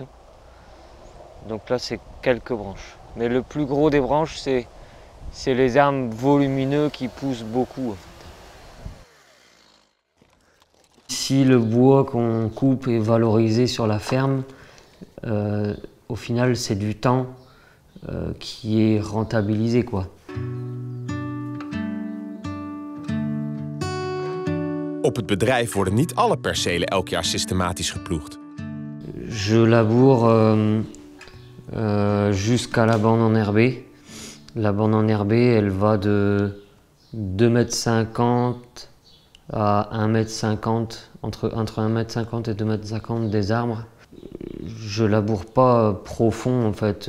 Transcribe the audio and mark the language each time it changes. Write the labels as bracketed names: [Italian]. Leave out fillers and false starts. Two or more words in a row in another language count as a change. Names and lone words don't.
[French] Donc là c'est quelques branches. Mais le plus gros des branches c'est les arbres volumineux qui poussent beaucoup en fait. Si le bois qu'on coupe est valorisé sur la ferme, au final c'est du temps qui est rentabilisé quoi. [Dutch] Op het bedrijf worden niet alle percelen elk jaar systematisch geploegd. [French] Je laboure jusqu'à la bande enherbée. La bande enherbée, elle va de 2,50 m à 1,50 m, entre 1,50 m et 2,50 m des arbres. Je laboure pas profond en fait.